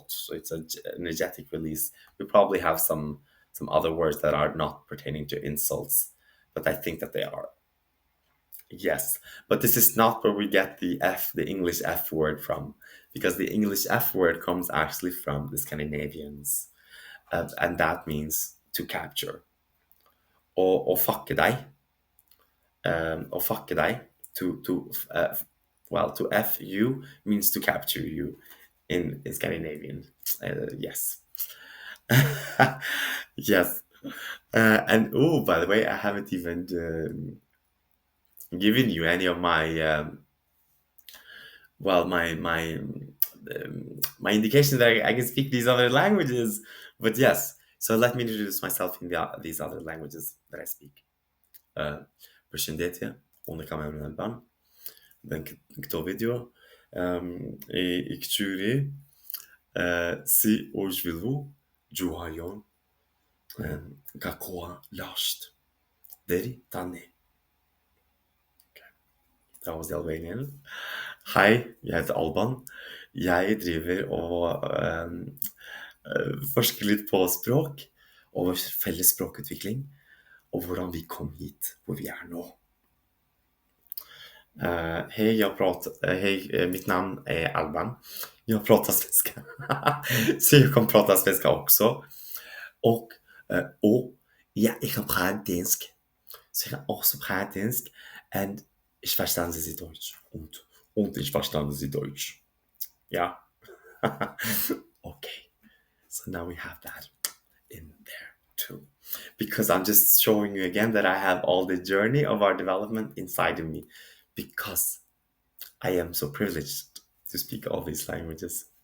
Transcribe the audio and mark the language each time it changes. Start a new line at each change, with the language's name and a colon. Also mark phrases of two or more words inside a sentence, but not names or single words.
English: So it's an energetic release. We probably have some other words that are not pertaining to insults, but I think that they are. Yes, but this is not where we get the F, the English F word from, because the English F word comes actually from the Scandinavians, and that means to capture.
Norwegian: Or fucke deg, or fucke deg,
English: well, to F you means to capture you in Scandinavian. Yes. Yes. And oh, by the way, I haven't even given you any of my well, my indication that I can speak these other languages. But yes, so let me introduce myself in these other languages that I speak.
Albanian: Uh, Përshëndetje, unë kam emrin Alban, dhe në këto video i këqyri si u zhvillu gjuha jon nga koha lasht deri tani.
English: That was the Albanian.
Norwegian: Hei, jeg heter Alban. Jeg driver og forsker litt på språk og felles språkutvikling, og hvordan vi kom hit hvor vi er nå.
Swedish: Hej, mitt namn är Alban. Jag pratar svenska. Så jag kan prata svenska också. Och ja, ich kan prata dansk. Så jag kan också prata dansk.
German: And ich verstehe sie Deutsch. Und ich verstehe sie Deutsch. Ja.
English: Okay. So now we have that in there too. Because I'm just showing you again that I have all the journey of our development inside of me. Because I am so privileged to speak all these languages.